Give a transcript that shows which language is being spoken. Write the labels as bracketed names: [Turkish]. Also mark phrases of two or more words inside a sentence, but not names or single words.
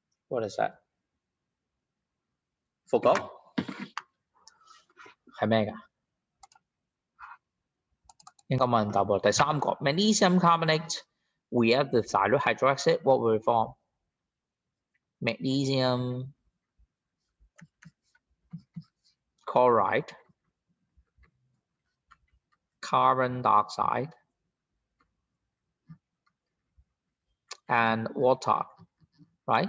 [English] What is that? Forgot? [Cantonese] 係咩㗎？應該冇人答喎。第三個 [English] magnesium carbonate, we have the dilute hydroxide. What will we form? Magnesium chloride, carbon dioxide, and water, right?